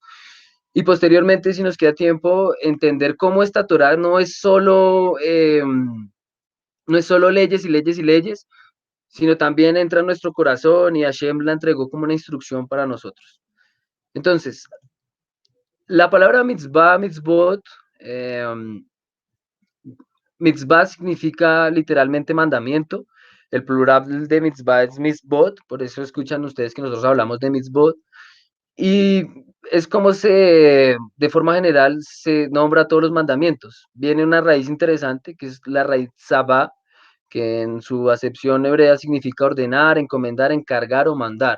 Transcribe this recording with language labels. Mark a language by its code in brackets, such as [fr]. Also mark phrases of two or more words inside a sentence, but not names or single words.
[es] Y posteriormente, si nos queda tiempo, entender cómo esta Torá no es solo leyes y leyes y leyes, sino también entra en nuestro corazón y Hashem la entregó como una instrucción para nosotros. Entonces, la palabra mitzvah, mitzvot, eh, mitzvah significa literalmente mandamiento. El plural de mitzvah es mitzvot, por eso escuchan ustedes que nosotros hablamos de mitzvot. Y es como de forma general, se nombra todos los mandamientos. Viene una raíz interesante, que es la raíz sabá, que en su acepción hebrea significa ordenar, encomendar, encargar o mandar.